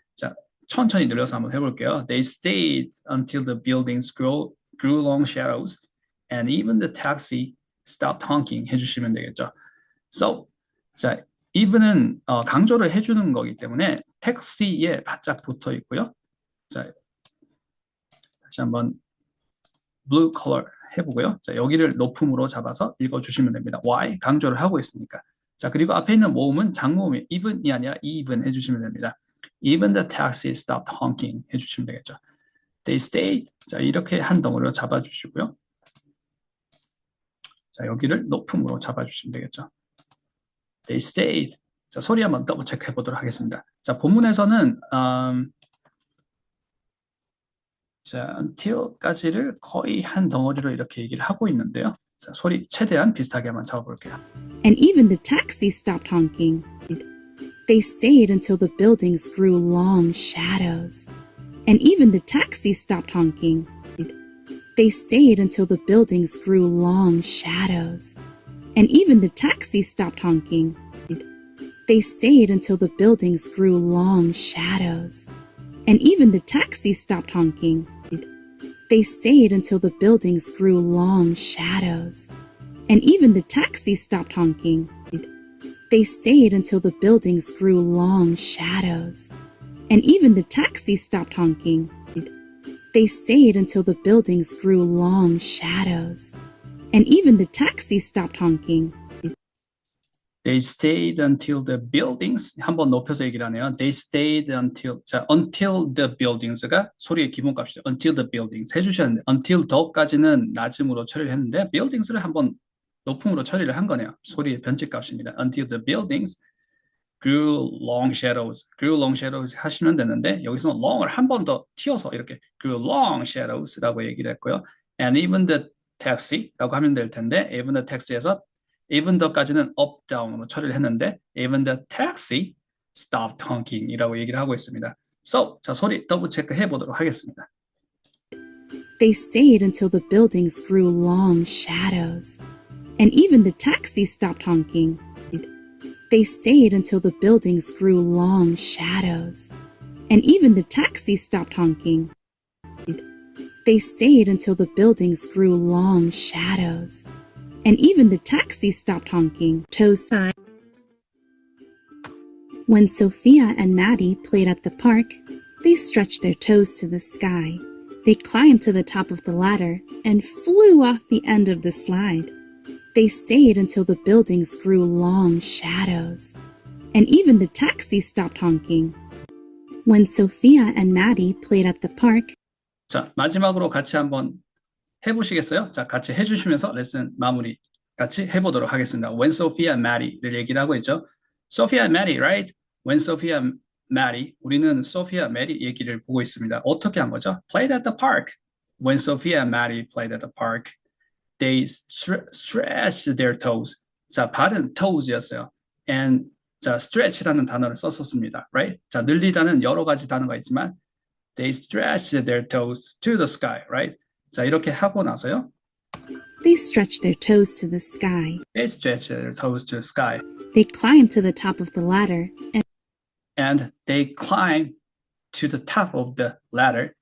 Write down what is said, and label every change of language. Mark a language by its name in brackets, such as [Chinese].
[Korean] 자, 천천히 늘려서 한번 해볼게요. [English] They stayed until the buildings grew long shadows. And even the taxi stopped honking [Korean] 해주시면 되겠죠. [English] So, [Korean] 자, even은 강조를 해주는 거기 때문에 택시에 바짝 붙어 있고요. 자, 다시 한번 blue color 해보고요. 자, 여기를 높음으로 잡아서 읽어주시면 됩니다. [English] Why? [Korean] 강조를 하고 있으니까. 자, 그리고 앞에 있는 모음은 장모음이 even이 아니라 even 해주시면 됩니다. [English] Even the taxi stopped honking 해주시면 되겠죠. They stayed. [Korean] 자, 이렇게 한 덩어리로 잡아주시고요. 자, 여기를 높음으로 잡아주시면 되겠죠. [English] They stayed. [Korean] 자, 소리 한번 더블 체크해 보도록 하겠습니다. 자, 본문에서는 자, until까지를 거의 한 덩어리로 이렇게 얘기를 하고 있는데요. 자, 소리 최대한 비슷하게 한번 잡아볼게요. [English] And even the taxi stopped honking. They stayed until the buildings grew long shadows. And even the taxi stopped honking. They stayed until the buildings grew long shadows. And even the taxi stopped honking. They stayed until the buildings grew long shadows. And even the taxi stopped honking. They stayed until the buildings grew long shadows. And even the taxi stopped honking. They stayed until the buildings grew long shadows. And even the taxi stopped honking. They stayed until the buildings grew long shadows. And even the taxi stopped honking. They stayed until the buildings [Korean] 한번 높여서 얘기를 하네요. [English] They stayed until 자, until the buildings가 [Korean] 소리의 기본값이죠. [English] Until the buildings [Korean] 해주셨는데 until the까지는 낮음으로 처리를 했는데 buildings를 한번 높음으로 처리를 한 거네요. 소리의 변칙값입니다. [English] Until the buildings grew long shadows. grew long shadows [Korean] 하시면 되는데 여기서는 long을 한 번 더 튀어서 이렇게 grew long shadows라고 얘기를 했고요. And even the taxi라고 하면 될 텐데 even the taxi에서 even the까지는 up, down으로 처리를 했는데 [English] even the taxi stopped honking [Korean] 이라고 얘기를 하고 있습니다. So, 자, 소리 더블 체크 해보도록 하겠습니다. [English] They stayed until the buildings grew long shadows. And even the taxi stopped honking. They stayed until the buildings grew long shadows. And even the taxi stopped honking. They stayed until the buildings grew long shadows. And even the taxi stopped honking. Toes time. When Sophia and Maddie played at the park, they stretched their toes to the sky. They climbed to the top of the ladder and flew off the end of the slide. They stayed until the buildings grew long shadows. And even the taxi stopped honking. When Sophia and Maddie played at the park, [Korean] 자, 마지막으로 같이 한번 해보시겠어요? 자, 같이 해주시면서 레슨 마무리 같이 해보도록 하겠습니다. [English] When Sophia and Maddie를 [Korean] 얘기를 하고 있죠. [English] Sophia and Maddie, right? When Sophia and Maddie, 우리는 Sophia and Maddie [Korean] 얘기를 보고 있습니다. 어떻게 한 거죠? [English] Played at the park. When Sophia and Maddie played at the park, they stretched their toes. [Korean] 자, 발은 toes였어요. And 자, stretch라는 단어를 썼었습니다. [English] Right? [Korean] 자, 늘리다는 여러 가지 단어가 있지만 [English] they stretched their toes to the sky. Right? [Korean] 자, 이렇게 하고 나서요. [English] they stretched their toes to the sky. They stretched their toes to the sky. They climbed to the top of the ladder And they climbed to the top of the ladder.